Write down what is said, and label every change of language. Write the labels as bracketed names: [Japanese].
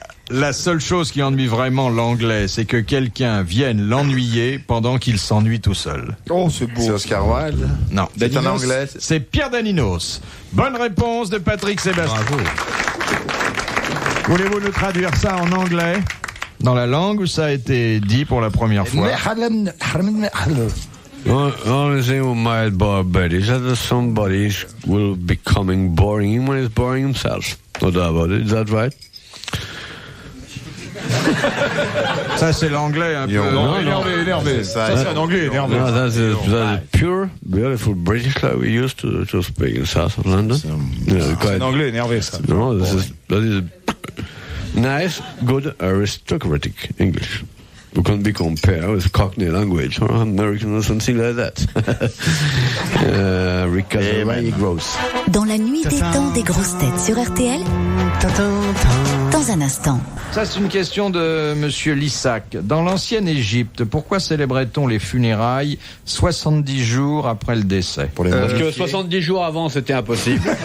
[French] La seule chose qui ennuie vraiment l'anglais, c'est que quelqu'un vienne l'ennuyer pendant qu'il s'ennuie tout seul. Oh, c'est beau. C'est Oscar Wilde. Non. C'est en anglais. C'est Pierre Daninos. Bonne réponse de Patrick Sébastien. Bravo. Voulez-vous nous traduire ça en anglais? Dans la langue où ça a été dit pour la première fois? [English] Only thing with my bed is that somebody will becoming boring when he's boring himself. No doubt about it. Is that right? [French] Ça, c'est l'anglais un peu. Non, énervé. Ça, c'est un anglais énervé. [English] No, that's a pure, beautiful British like we used to speak in south of London. [French] C'est un anglais énervé, ça. [English] No, that is nice, good aristocratic English. We can be compared with Cockney language or American or something like that. Recovery gross. [French] Dans la nuit des temps des grosses têtes sur RTL, dans un instant. Ça, c'est une question de monsieur Lissac. Dans l'ancienne Égypte, pourquoi célébrait-on les funérailles 70 jours après le décès? Parce que 70 jours avant, c'était impossible.